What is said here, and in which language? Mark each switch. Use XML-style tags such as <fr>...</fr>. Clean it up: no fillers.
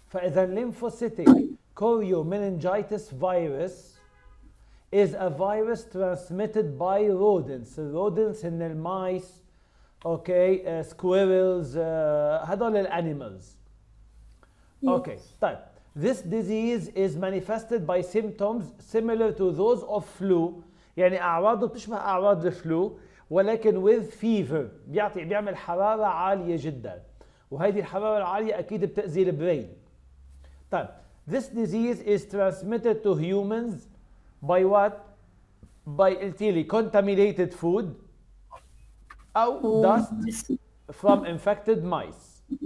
<ar>فإذا</ar> <en>lymphocytic choriomeningitis virus is a virus transmitted by rodents. الرودنتس</en> <ar>هن</ar> <en>المايس okay squirrels</en> <ar>هدول</ar> <en>الانيمالز.</en> <ar>اوكي طيب</ar> <en>this disease is manifested by symptoms similar to those of flu</en> <ar>يعني اعراضه بتشبه اعراض الفلو ولكن</ar> <en>with fever</en> <ar>بيعمل حراره عاليه جدا وهذه الحراره العاليه اكيد بتاذي البرين. طيب</ar> <en>this disease is transmitted to humans by what? by</en> <ar>قلت لي</ar> <en>contaminated food</en> <ar>أو</ar> <en>dust from infected mice.</en>